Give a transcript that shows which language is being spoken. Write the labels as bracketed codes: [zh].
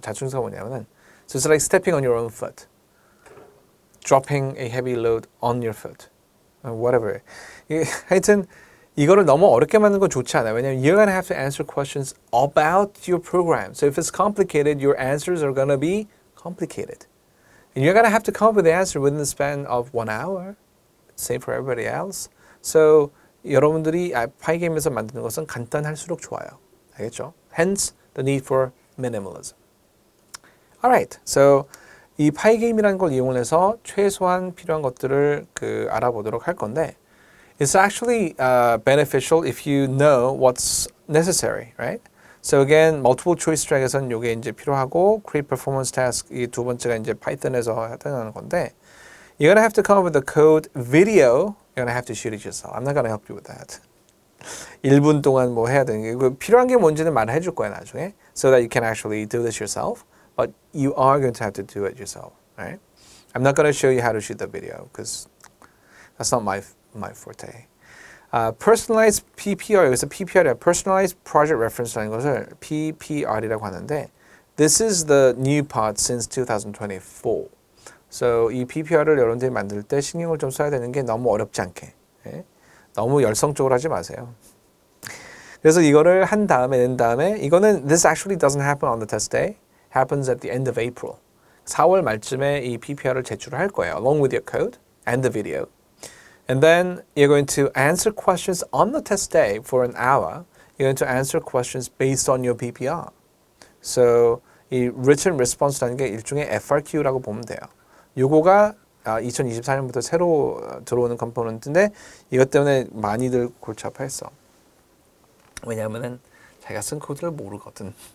[ko] 자충수가 뭐냐면은 [en] so it's like stepping on your own foot. dropping a heavy load on your foot, whatever. [ko] 하여튼 이거를 너무 어렵게 만드는 건 좋지 않아요. 왜냐면 [en] you're gonna have to answer questions about your program. So if it's complicated, your answers are gonna be complicated. And you're gonna have to come up with the answer within the span of 1 hour. Same for everybody else. [ko] So 여러분들이 Pygame에서 만드는 것은 간단할수록 좋아요. 알겠죠? [en] Hence the need for minimalism. Alright, so [ko] 이 Pygame이라는 걸 이용해서 최소한 필요한 것들을 알아보도록 할 건데, [en] it's actually beneficial if you know what's necessary, right? So again, multiple choice track에서는 [ko] 이게 이제 필요하고, [en] create performance task [ko] 이 두 번째가 이제 Python에서 해당하는 건데, [en] you're gonna have to come up with the code video. You're gonna have to shoot it yourself. I'm not gonna help you with that. [ko] 1분 동안 뭐 해야 되는 게, 필요한 게 뭔지는 말해 줄 거야 나중에, [en] so that you can actually do this yourself. But you are going to have to do it yourself, right? I'm not going to show you how to shoot the video because that's not my forte. Personalized PPR, [ko] 여기서 PPR이 Personalized Project Reference라는 것을 PPR이라고 하는데, [en] this is the new part since 2024. [ko] So 이 PPR을 여러분들이 만들 때 신경을 좀 써야 되는 게 너무 어렵지 않게, 너무 열성적으로 하지 마세요. 그래서 이거를 한 다음에 낸 다음에, 이거는 [en] this actually doesn't happen on the test day. happens at the end of April. [ko] 4월 말쯤에 이 PPR을 제출할 거예요, [en] along with your code and the video. And then you're going to answer questions on the test day for an hour. You're going to answer questions based on your PPR. So [ko] 이 Written Response라는 게 일종의 FRQ라고 보면 돼요. 요거가 2024년부터 새로 들어오는 컴포넌트인데 이것 때문에 많이들 골치 아파했어. 왜냐하면은 자기가 쓴 코드를 모르거든.